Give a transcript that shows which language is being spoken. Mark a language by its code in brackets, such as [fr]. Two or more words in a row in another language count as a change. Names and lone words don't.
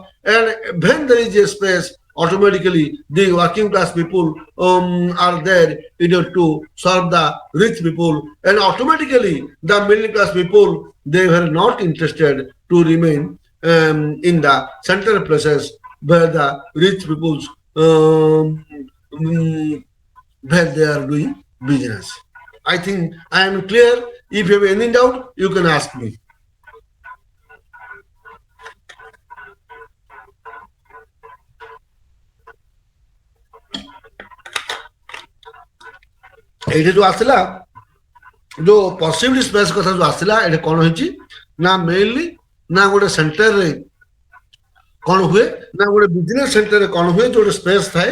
[en] And when there is a space, automatically the working class people are there in order to serve the rich people, and automatically the middle class people, they were not interested to remain in the central places where the rich peoples um, where they are doing business. I think I am clear. If you have any doubt, you can ask me. [or] ଏଇଠି ଯୋଉ ଆସିଲା ଯୋଉ [en] possibility space [or] କଥା ଯୋଉ ଆସିଲା ଏଠି କଣ ହେଇଛି ନା ମେନଲି ନା ଗୋଟେ ସେଣ୍ଟରରେ କଣ ହୁଏ ନା ଗୋଟେ [en] business center [or] କଣ ହୁଏ ଯୋଉଠି ସ୍ପେସ୍ ଥାଏ